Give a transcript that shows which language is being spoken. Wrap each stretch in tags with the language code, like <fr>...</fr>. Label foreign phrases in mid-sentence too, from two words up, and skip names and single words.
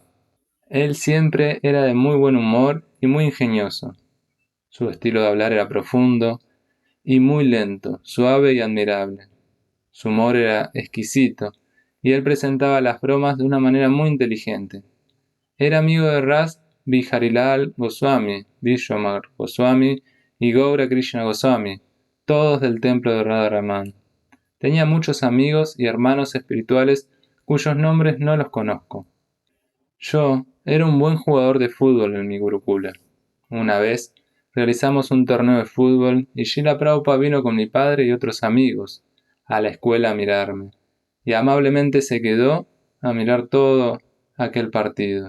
<es>Él siempre era de muy buen humor y muy ingenioso. Su estilo de hablar era profundo y muy lento, suave y admirable. Su humor era exquisito y él presentaba las bromas de una manera muy inteligente. Era amigo de Ras Biharilal Goswami, Vishwamar Goswami y Gaura Krishna Goswami, todos del templo de Radharaman. Tenía muchos amigos y hermanos espirituales cuyos nombres no los conozco. Yo era un buen jugador de fútbol en mi Gurukula. Una vez realizamos un torneo de fútbol y Srila Prabhupada vino con mi padre y otros amigos a la escuela a mirarme, y amablemente se quedó a mirar todo aquel partido.</es>